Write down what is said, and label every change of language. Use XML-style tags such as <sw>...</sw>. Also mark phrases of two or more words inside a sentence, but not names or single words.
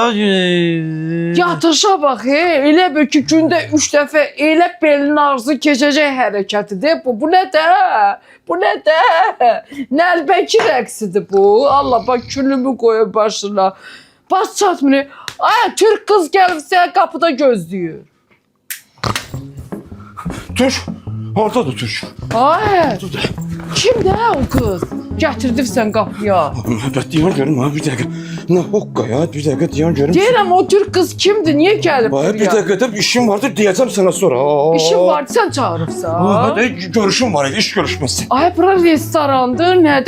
<az>Yatışa bax, elə bir ki, gündə 3 dəfə elə belin ağrısı keçəcək hərəkətidir. Bu nə də? Bu nə də? Nəlbəki rəqsidir bu. Allah bax, külümü qoyub başına. Baş çatmır. Ay,</az> <tr>Türk kız gelip seni kapıda gözlüyor. Türk. Orada da Türk.</tr> <az>Ay, kimdir o kız? Gətirdi sən qapıya. Məhəbbət deyən görüm ha, bir dəqiqə. Nə hoqqa ya, bir dəqiqə deyən görüm. Deyirəm, o Türk kız kimdir? Niyə gəlib Baya bir buraya? dəqiqə də işim vardır, deyəcəm sana sonra. İşin vardı, sən çağırıbsan. Görüşüm var idi, iş görüşməsi. Ay, bura restorandır, nədir?</az>